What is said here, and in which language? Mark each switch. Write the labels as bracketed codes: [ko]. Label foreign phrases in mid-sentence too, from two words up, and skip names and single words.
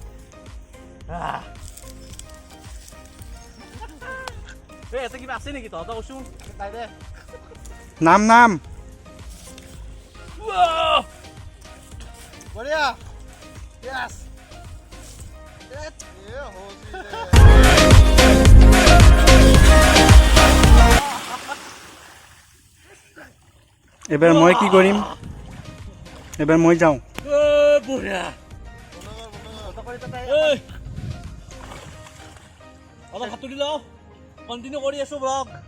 [as] ইয়াতে কিবা আছে নেকি তহঁতক কৈছোঁ নাম নাম [hi] बढ़िया यस ये हो [as] এবাৰ মই কি কৰিম, এবাৰ মই যাওঁ। বঢ়িয়া, অলপ সাঁতুৰি লওঁ, কণ্টিনিউ কৰি আছোঁ ব্লগ।